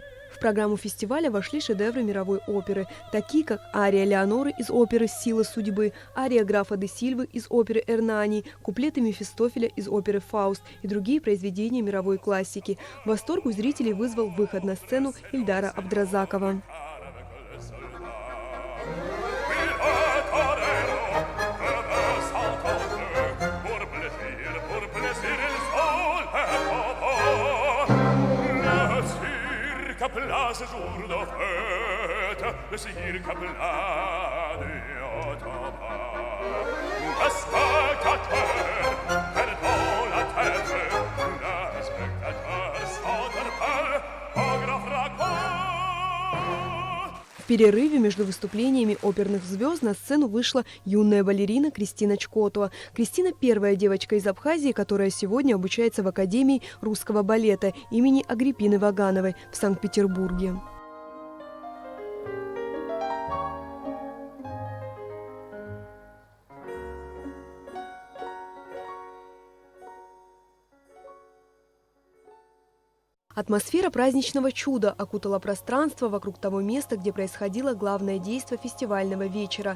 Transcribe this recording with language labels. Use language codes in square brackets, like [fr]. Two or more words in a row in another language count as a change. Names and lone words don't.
[ru] В программу фестиваля вошли шедевры мировой оперы, такие как ария Леоноры из оперы «Сила судьбы», ария графа де Сильвы из оперы «Эрнани», куплеты Мефистофеля из оперы «Фауст» и другие произведения мировой классики. Восторг у зрителей вызвал выход на сцену Ильдара Абдразакова. [fr] Ce jour de fête, le cirque plein un spectateur perdant la tête, le spectateur s'interpelle au grand fracas. [ru] В перерыве между выступлениями оперных звезд на сцену вышла юная балерина Кристина Чкотова. Кристина – первая девочка из Абхазии, которая сегодня обучается в Академии русского балета имени Агриппины Вагановой в Санкт-Петербурге. Атмосфера праздничного чуда окутала пространство вокруг того места, где происходило главное действо фестивального вечера.